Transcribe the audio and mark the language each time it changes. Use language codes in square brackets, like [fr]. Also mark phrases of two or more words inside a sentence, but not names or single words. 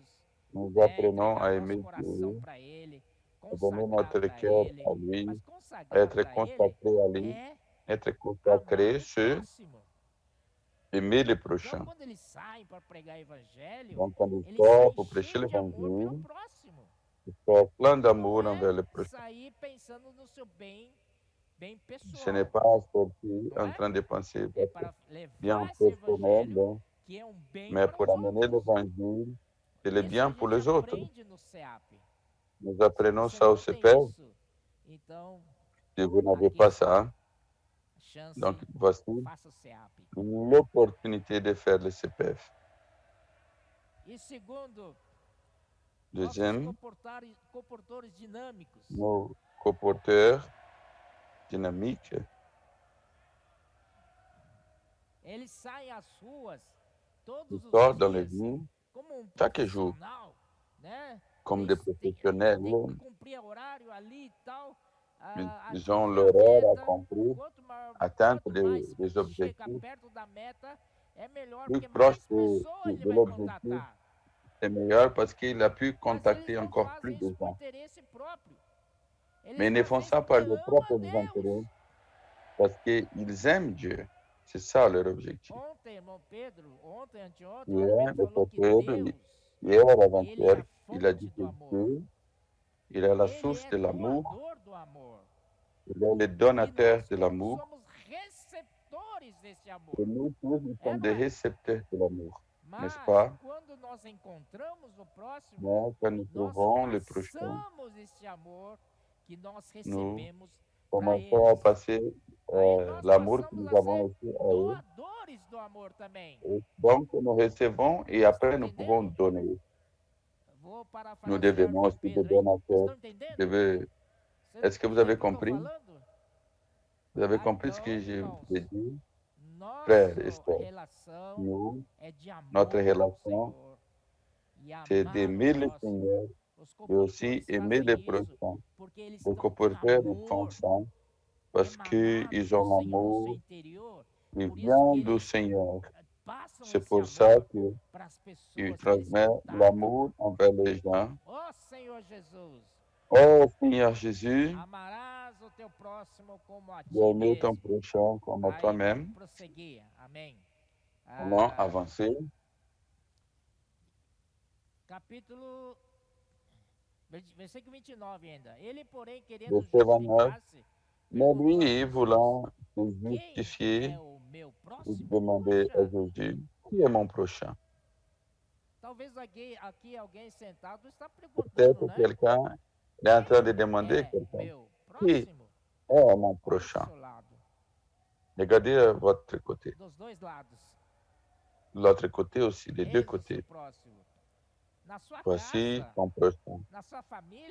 [fr] Nous [pt] né, [fr] apprenons [pt] entregar [fr] à [pt] nosso [fr] aimer [pt] coração [fr] Dieu, [pt] para Ele, [fr] à donner [pt] consagrar [fr] notre [pt] para [fr] cœur [pt] Ele. [fr] à lui, [pt] Mas [fr] à [pt] consagrar [fr] être [pt] para Ele [fr] consacré à lui, [pt] é [fr] être [pt] amar [fr] consacré [pt] o [fr] sur [pt] próximo. [fr] aimer les [pt] Então, [fr] prochains. [pt] quando eles saem para pregar evangelho, [fr] Donc, quand ils [pt] eles [fr] sortent [pt] saem [fr] pour prêcher [pt] cheios de amor pelo [fr] l'évangile, [pt] próximo. [fr] ils sortent plein [pt] Não [fr] d'amour envers les [pt] é [fr] prochains. [pt] sair pensando no seu bem [fr] Ce n'est [pt] pessoal. [fr] pas sortir [pt] Não [fr] en [pt] é? [fr] train de penser [pt] É [fr] votre [pt] para [fr] bien [pt] levar esse [fr] personnel, [pt] evangelho que é bem [fr] mais [pt] para [fr] pour [pt] os [fr] amener [pt] outros. [fr] l'évangile et le [pt] Isso a [fr] bien pour [pt] gente [fr] les autres. [pt] aprende no CEAP. [fr] Nous [pt] Se [fr] apprenons [pt] você [fr] ça au [pt] não tem [fr] CPF. [pt] isso, então [fr] Si vous n'avez [pt] aqui [fr] pas [pt] está [fr] ça, [pt] a chance, [fr] donc voici [pt] faça o CEAP. [fr] l'opportunité de faire le CPF. [pt] E segundo, [fr] Deuxième, [pt] nossos comportadores dinâmicos. [fr] nos comporteurs dynamiques, [pt] Eles saem às ruas todos [fr] ils [pt] os [fr] sortent dans les [pt] dias [fr] villes [pt] como [fr] chaque jour [pt] profissional, né? [fr] comme des [pt] Tem [fr] professionnels. [pt] que cumprir horário ali e tal. [fr] Ils ont [pt] atingir a [fr] l'horreur [pt] meta. [fr] accomplie, [pt] Quanto maior, [fr] atteinte [pt] quanto mais [fr] des [pt] chegar [fr] objectifs. [pt] perto da meta, é melhor, [fr] Plus [pt] porque [fr] proche [pt] mais pessoas ele [fr] de [pt] vai [fr] l'objectif, [pt] contatar. [fr] c'est meilleur parce qu'il a pu [pt] Mas eles [fr] contacter [pt] não [fr] encore plus [pt] fazem [fr] de [pt] isso por [fr] gens. [pt] interesse próprio. [fr] Mais [pt] Eles [fr] ils ne [pt] fazem [fr] font [pt] isso [fr] ça par [pt] porque [fr] leurs [pt] amam a [fr] propres intérêts, [pt] Deus. [fr] parce qu'ils aiment Dieu. C'est ça leur objectif. [pt] Ontem, irmão Pedro, anteontem, o irmão [fr] Hier, Pedro le [pt] falou que [fr] Pedro, [pt] Deus, [fr] hier [pt] ele é [fr] avant-hier, [pt] a [fr] il a [pt] fonte [fr] dit [pt] do [fr] que [pt] amor. [fr] Dieu, il est la [pt] Ele [fr] source [pt] é [fr] de l'amour, [pt] doador do amor. [fr] il est le [pt] E [fr] donateur [pt] nós [fr] de l'amour, [pt] somos receptores desse amor. [fr] et nous tous, nous [pt] É, [fr] sommes [pt] não [fr] des [pt] é? [fr] récepteurs de l'amour, n'est-ce [pt] Mas [fr] pas? [pt] quando nós encontramos o próximo, [fr] Mais quand nous [pt] nós [fr] trouvons le prochain, [pt] passamos esse amor que nós [fr] nous [pt] recebemos para [fr] commençons à [pt] eles. [fr] passer [pt] Aí nós [fr] l'amour que [pt] passamos [fr] nous [pt] a [fr] avons [pt] ser [fr] reçu à eux. [pt] doadores do amor também. [fr] Et donc, nous recevons et après nous pouvons [pt] Entendendo? [fr] donner. [pt] Vou [fr] Nous [pt] parafrasear o [fr] devenons [pt] irmão [fr] aussi des [pt] Pedro, hein? Vocês [fr] donateurs. [pt] estão entendendo? [fr] Devez- [pt] Vocês [fr] Est-ce que vous [pt] entendem [fr] avez [pt] o que eu tô [fr] compris? [pt] falando? [fr] Vous avez [pt] Ah, [fr] compris ce [pt] então, [fr] que je [pt] irmãos, [fr] vous ai dit? Frères et [pt] nossa [fr] sœurs, [pt] relação [fr] nous, [pt] é de amor [fr] notre [pt] ao [fr] relation, [pt] Senhor. E [fr] c'est [pt] amar [fr] d'aimer [pt] o [fr] le [pt] próximo. [fr] Seigneur [pt] Os [fr] et aussi [pt] compositores [fr] aimer les [pt] fazem isso [fr] prochains. [pt] porque eles [fr] Les [pt] estão com [fr] comporteurs, ils font [pt] amor [fr] ça parce [pt] emanado [fr] qu'ils [pt] do [fr] ont [pt] Senhor no seu [fr] l'amour [pt] interior. [fr] qui [pt] Por isso [fr] vient [pt] que [fr] du [pt] eles [fr] Seigneur. [pt] passam [fr] C'est [pt] esse [fr] pour ça [pt] amor [fr] qu'ils [pt] para as pessoas que eles [fr] transmettent [pt] contatam. [fr] l'amour envers les gens. [pt] Ó Senhor Jesus, [fr] Oh Seigneur Jésus, [pt] amarás o teu próximo como a ti [fr] de aimer ton [pt] mesmo. [fr] prochain comme à [pt] Aí [fr] toi-même. [pt] vamos prosseguir. Amém. [fr] Allons [pt] Ah, [fr] avancer. [pt] capítulo versículo 29 ainda. Ele, porém, querendo [fr] Verset 29. [pt] justificar-se, [fr] Mais [pt] perguntou a [fr] lui, [pt] Jesus, [fr] voulant se [pt] quem [fr] justifier, [pt] é o meu [fr] il [pt] próximo? [fr] demandait à [pt] Poxa, [fr] Jésus, qui est mon prochain? [pt] talvez aqui alguém sentado está [fr] Peut-être [pt] perguntando, né? [fr] quelqu'un est en train de demander [pt] É [fr] quelqu'un, [pt] meu [fr] qui [pt] próximo? [fr] est mon [pt] Olha do [fr] prochain? [pt] seu lado, [fr] Regardez à votre côté. [pt] dos dois lados. [fr] De l'autre côté aussi, des deux [pt] Eis o [fr] côtés. [pt] seu próximo. Na sua [fr] Voici [pt] casa, [fr] ton prochain. [pt] na sua família,